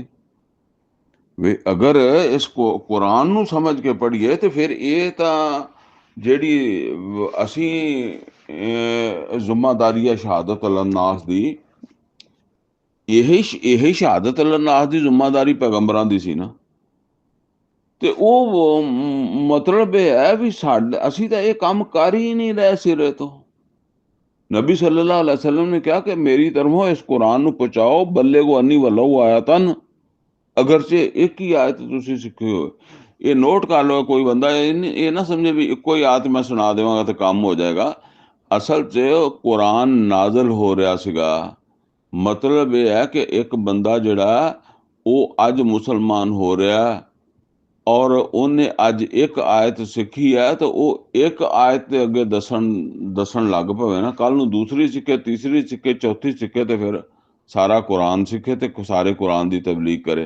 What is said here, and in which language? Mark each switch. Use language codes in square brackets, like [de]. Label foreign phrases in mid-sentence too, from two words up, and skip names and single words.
[pa] ਵੇ ਅਗਰ ਇਸ ਕੁਰਾਨ ਨੂੰ ਸਮਝ ਕੇ ਪੜ੍ਹੀਏ ਤੇ ਫਿਰ ਇਹ ਤਾਂ ਜਿਹੜੀ ਅਸੀਂ ਜ਼ਿੰਮੇਦਾਰੀ ਹੈ [ar] شهادة الناس [pa] ਦੀ, ਇਹ [ar] شهادة الناس [pa] ਦੀ ਜ਼ਿੰਮੇਦਾਰੀ ਪੈਗੰਬਰਾਂ ਦੀ ਸੀ ਨਾ। ਤੇ ਉਹ ਮਤਲਬ ਇਹ ਹੈ ਵੀ ਅਸੀਂ ਤਾਂ ਇਹ ਕੰਮ ਕਰ ਹੀ ਨਹੀਂ ਰਹੇ ਸਿਰੇ ਤੋਂ। [ar] نبي صلى الله عليه وسلم [hi] ने कहा कि मेरी तरफों इस कुरान [pa] ਨੂੰ ਪਹੁੰਚਾਓ, [ar] بلغوا عني ولو آية, [pa] ਅਗਰਚੇ ਇੱਕ ਹੀ ਆਇਤ ਤੁਸੀਂ ਸਿੱਖੇ ਹੋ। ਇਹ ਨੋਟ ਕਰ ਲਓ, ਕੋਈ ਬੰਦਾ ਇਹ ਨਾ ਸਮਝੇ ਵੀ ਇੱਕੋ ਹੀ ਆਇਤ ਮੈਂ ਸੁਣਾ ਦੇਵਾਂਗਾ ਤੇ ਕੰਮ ਹੋ ਜਾਏਗਾ। ਅਸਲ 'ਚ ਕੁਰਾਨ ਨਾਜ਼ਲ ਹੋ ਰਿਹਾ ਸੀਗਾ। ਮਤਲਬ ਇਹ ਹੈ ਕਿ ਇੱਕ ਬੰਦਾ ਜਿਹੜਾ ਉਹ ਅੱਜ ਮੁਸਲਮਾਨ ਹੋ ਰਿਹਾ ਔਰ ਉਹਨੇ ਅੱਜ ਇੱਕ ਆਇਤ ਸਿੱਖੀ ਹੈ, ਤਾਂ ਉਹ ਇੱਕ ਆਇਤ ਦੇ ਅੱਗੇ ਦੱਸਣ ਲੱਗ ਪਵੇ ਨਾ, ਕੱਲ ਨੂੰ ਦੂਸਰੀ ਸਿੱਖੇ, ਤੀਸਰੀ ਸਿੱਖੇ, ਚੌਥੀ ਸਿੱਖੇ, ਤੇ ਫਿਰ ਸਾਰਾ ਕੁਰਾਨ ਸਿੱਖੇ ਤੇ ਸਾਰੇ ਕੁਰਾਨ ਦੀ ਤਬਲੀਗ ਕਰੇ।